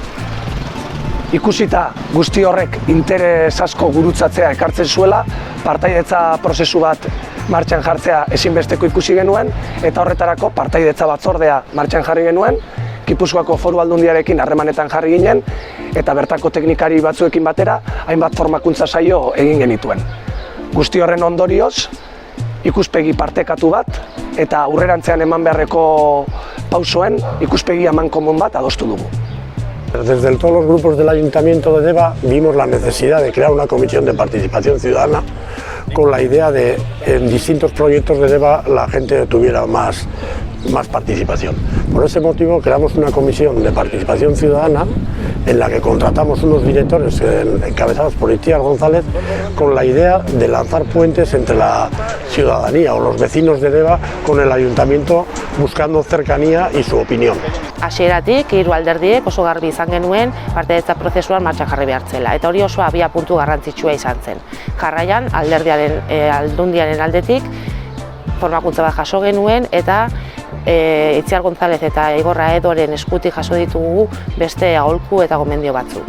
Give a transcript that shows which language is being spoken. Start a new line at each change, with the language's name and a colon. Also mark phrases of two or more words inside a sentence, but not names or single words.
Basque: Ikusita guzti horrek interes asko gurutzatzea ekartzen zuela, partaidetza prozesu bat martxan jartzea ezinbesteko ikusi genuen, eta horretarako partaidetza batzordea martxan jarri genuen, Gipuzkoako Foru Aldundiarekin harremanetan jarri ginen, eta bertako teknikari batzuekin batera, hainbat formakuntza saio egin genituen. Guzti horren ondorioz, ikuspegi partekatu bat, eta aurrerantzean eman beharreko pausoen ikuspegi amankomun bat adostu dugu.
Spanish: Desde todos los grupos del Ayuntamiento de Deba vimos la necesidad de crear una comisión de participación ciudadana con la idea de en distintos proyectos de Deba la gente tuviera más participación. Por ese motivo creamos una comisión de participación ciudadana en la que contratamos unos directores encabezados por Itziar González con la idea de lanzar puentes entre la ciudadanía o los vecinos de Deba con el ayuntamiento buscando cercanía y su opinión.
Basque: Hasieratik hiru alderdiek oso garbi izan genuen partaidetza prozesuan martxan jarri behar zela, eta hori oso abiapuntu garrantzitsua izan zen. Jarraian aldundiaren aldetik formakuntza bat jaso genuen eta Itziar González eta Igorra Edoren eskutik jaso ditugu beste aholku eta gomendio batzuk.